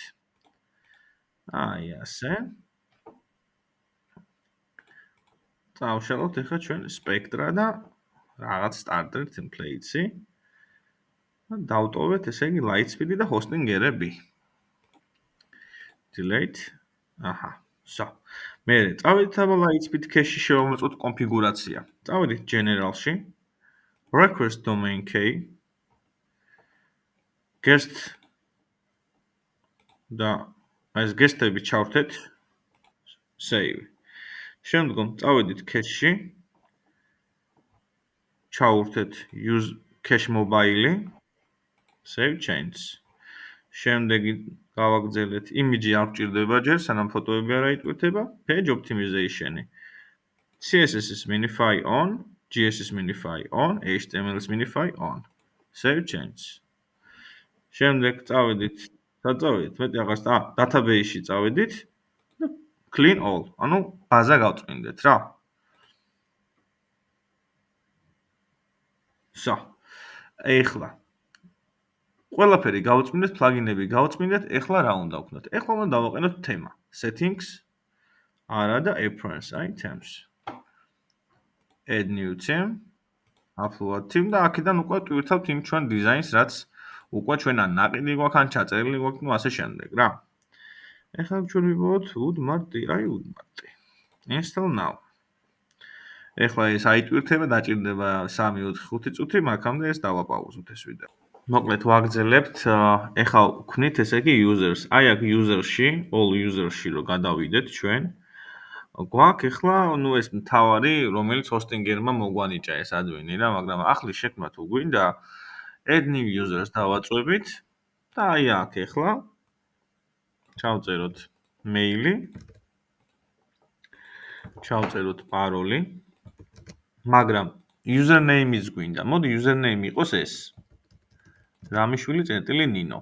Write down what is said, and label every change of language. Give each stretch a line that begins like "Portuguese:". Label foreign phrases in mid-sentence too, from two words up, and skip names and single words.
Georgian: აი ასე. წავშალოთ ახლა ჩვენ Spectra და რაღაც Starter templates-ი. დავტოვეთ ესე იგი Lightspeed-ი და ჰოსტინგერები.
English: Delete. აჰა. So.
Georgian: მერე წავედით აბა Lightspeed cache-ში შევამოწმოთ კონფიგურაცია. წავედით General-ში.
English: Request domain key.
Georgian: Guest და ეს guest-ები ჩავრთეთ. Save. შემდგომ წავედით cache-ში. ჩავრთეთ
English: use cache mobile-ი. Save changes.
Georgian: შემდეგი გავაგრძელეთ image-ი არ გვჭირდება ჯერ, სანამ ფოტოები არ აიტვირთება.
English: Page optimization-ი. CSS-ის minify on, GS-ის minify on, HTML-ის minify on. Save changes.
Georgian: შემდეგ წავედით, მეტი აღარ database-ში წავედით და
English: clean all,
Georgian: ანუ ბაზა გავწმინდეთ რა. So, ეხლა ყველაფერი გავწმინდეთ, plugin-ები გავწმინდეთ, ეხლა რა უნდა ვქნათ? ეხლა უნდა დავაყენოთ თემა.
English: Settings,
Georgian: არა და
English: appearance items. Add new theme, upload theme
Georgian: და აქედან უკვე ტვირთავთ იმ ჩვენ დიზაინს, რაც უკვე ჩვენ ან ნაყიდი გვაქვს, ან ჩაწერილი გვაქვს, ну ასე შემდეგ რა. ეხლა ჩვენ ვიბოთ უდმარტი.
English: Install now.
Georgian: ეხლა ეს აიტვირთება, დაჭირდება 3-4-5 წუთი, მაგამდე ეს დავაპაუზოთ ეს ვიდეო. მოკლედ ვაგრძელებთ, ეხლა ვქნით ესე იგი users. აი აქ user-ში, all user-ში რო გადავიდეთ ჩვენ, გვაქვს ეხლა, ეს მთავარი, რომელიც hosting-ერმა მოგვანიჭა ეს admin-ი რა, მაგრამ ახლის შექმნა თუ გვინდა,
English: add new users
Georgian: დავაწვევით და აი აქ ეხლა ჩავწეროთ mail-ი, ჩავწეროთ paroli, მაგრამ username-იც გვინდა. მოდი username იყოს ეს. ramiშვილი.nino.